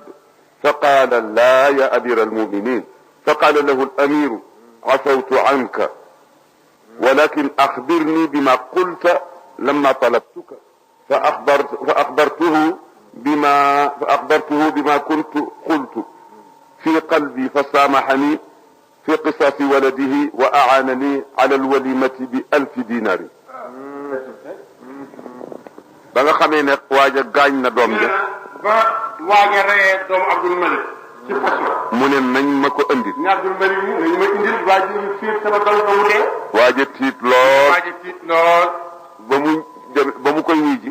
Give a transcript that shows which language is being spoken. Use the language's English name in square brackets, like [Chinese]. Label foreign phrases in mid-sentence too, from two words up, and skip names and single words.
[Arabic] فقال لا يا أمير المؤمنين. فقال له الأمير عفوت عنك ولكن أخبرني بما قلت لما طلبتك. فأخبرته بما كنت قلت في قلبي فسامحني في قصاص ولده وأعانني على الوليمة ب1000 دينار. [Wolof] ba nga xamee ne waaja gaañ na doom ja ba waaja reyee doomu Abdul Malik ci fas mu ne nañ ma ko andil. ne Abdul Malik nañ ma indil waaja ñu fiir sama doom ba mu dee. waaja tiit lool ba mu koy wuy ji.